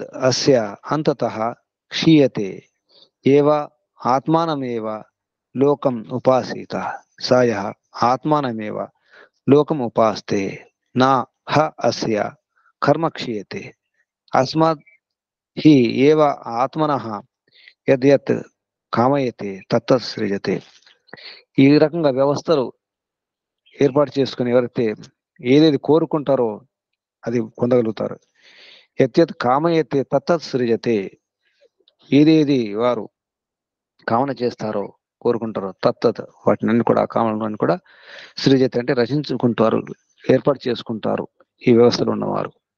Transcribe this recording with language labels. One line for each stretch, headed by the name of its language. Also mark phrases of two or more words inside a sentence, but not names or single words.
Sanskrit: अस्य अंततः क्षीयते एव आत्मानमेव लोकम् उपासीत स यः आत्मानमेव लोकम् उपास्ते न ह अस्य कर्म क्षीयते अस्मात् ही एव ఆత్మనః యద్యత్ కామయతే తత్తత్ సృజతే।
Telugu: ఈ రకంగా వ్యవస్థలు ఏర్పాటు చేసుకుని ఎవరైతే ఏదేది కోరుకుంటారో అది పొందగలుగుతారు।
Sanskrit: యద్యత్ కామయతే తత్తత్ సృజతే,
Telugu: ఏదేది వారు కామన చేస్తారో కోరుకుంటారో తత్తత్ వాటిని కూడా కామనని కూడా సృజతే అంటే రచించుకుంటారు, ఏర్పాటు చేసుకుంటారు ఈ వ్యవస్థలో ఉన్నవారు।